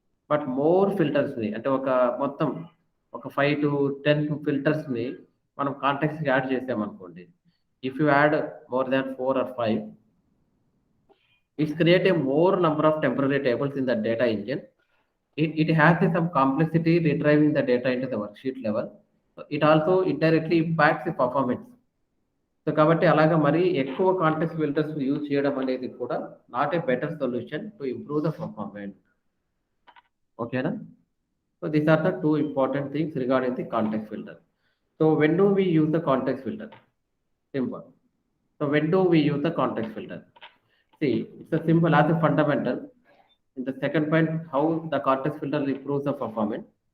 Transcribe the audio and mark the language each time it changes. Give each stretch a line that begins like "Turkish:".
Telugu: But more ఫిల్టర్స్ని అంటే మొత్తం ఒక 5-10 ఫిల్టర్స్ని మనం కాంటెక్స్ట్ యాడ్ చేసామనుకోండి.
English: If you add more than 4 or 5, it's create a more number of temporary tables in the data engine. It has some complexity retrieving the data into the worksheet level. So it also indirectly impacts the performance.
Telugu: So కాబట్టి అలాగా మరి ఎక్కువ context filters use చేయడం అనేది కూడా
English: Not a better solution to improve the performance.
Telugu: ఓకేనా?
English: So these are the 2 important things regarding the context filter. So when do we use the context filter? Simple. So when do we use the context filter? See, it's a simple as a fundamental. In the second point, how the context filter improves the performance.